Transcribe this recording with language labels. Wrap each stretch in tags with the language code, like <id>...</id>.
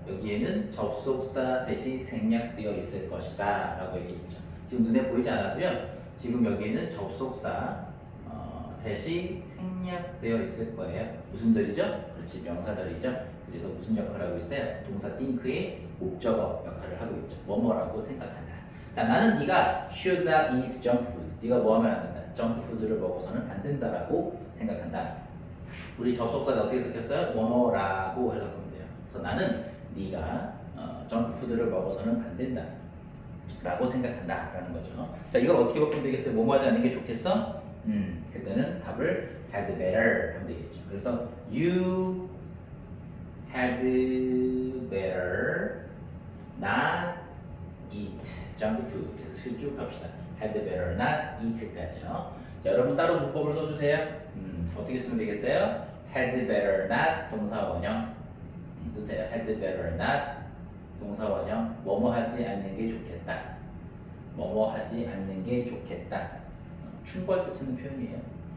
<ko>여기에는 접속사 대신 생략되어 있을 것이다 라고 얘기했죠. 지금 눈에 보이지 않아도요. 지금 여기에는 접속사 대신 생략되어 있을 거예요. 무슨 절이죠? 그렇지, 명사절이죠. 그래서 무슨 역할을 하고 있어요? 동사 think의 목적어 역할을 하고 있죠. 뭐뭐라고 생각한다. 자, 나는 네가</ko> <en>should not eat junk food.</en> <ko>네가 뭐 하면 안 된다? junk food를 먹어서는 안 된다라고 생각한다. 우리 접속사는 어떻게 적혔어요? 뭐뭐라고 해석하면 돼요. 그래서 나는 네가 junk food를 먹어서는 안 된다. 라고 생각한다라는 거죠. 자, 이걸 어떻게 바꾸면 되겠어요? 뭐뭐 하지 않는 게 좋겠어? 그때는 답을 had better 하면 되겠죠. 그래서</ko> <en>you had better not eat junk food.</en> <ko>그래서 쭉 합시다.</ko> <en>had better not eat</en> <ko>까지요. 자, 여러분 따로 문법을 써주세요. 어떻게 쓰면 되겠어요? had better not 동사 원형 쓰세요. had better not 동사 원형 뭐뭐 하지 않는 게 좋겠다. 뭐뭐 하지 않는 게 좋겠다. 충고할 때 쓰는 표현이에요.</ko>